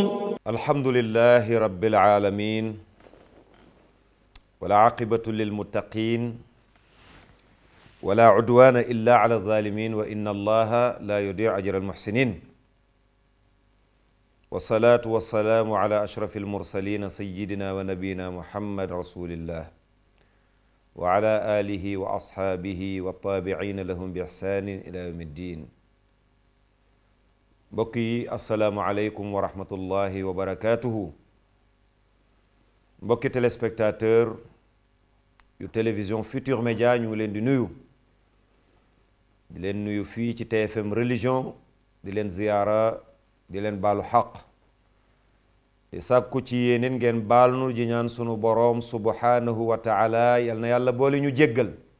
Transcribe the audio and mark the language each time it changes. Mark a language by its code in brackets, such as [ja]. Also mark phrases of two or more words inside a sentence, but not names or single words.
[ar] الحمد لله رب العالمين والعاقبة للمتقين ولا عدوان إلا على الظالمين وإن الله لا يضيع أجر المحسنين والصلاة والسلام على أشرف المرسلين سيدنا ونبينا محمد رسول الله وعلى آله وأصحابه والتابعين لهم بإحسان إلى يوم الدين [wo] بقي [ar] السلام عليكم ورحمة الله وبركاته [wo] بقي téléspectateur yu télévision Futur Média ñu leen di nuyu fii ci TFM religion di leen ziyaara di leen baalu xaq di sàkku ci yéeneen ngeen baal nu ji ñaan sunu boroom [ar] سبحانه وتعالى [wo] yal na yàlla boole ñu jéggal